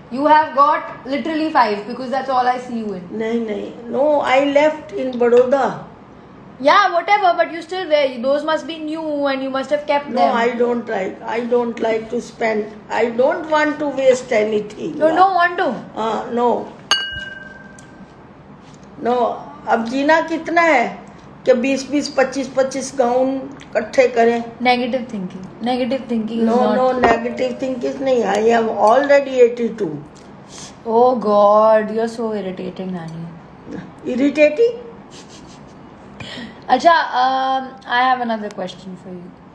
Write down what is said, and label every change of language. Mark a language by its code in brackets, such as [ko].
[en] You have got literally 5 because that's all I see you in. No, I left in Baroda. Yeah, whatever, but you still wear. Those must be new and you must have kept No, them. I don't like to spend. I don't want to waste anything. You don't want to? No. [hi] अब जीना कितना है कि 20 25 gown इकट्ठे करें. [en] Negative thinking. Negative thinking is No, not. [hi] negative thinking नहीं. [en] I am already 82. Oh God, you're so irritating, Nani. Irritating? Acha, I have another question for you.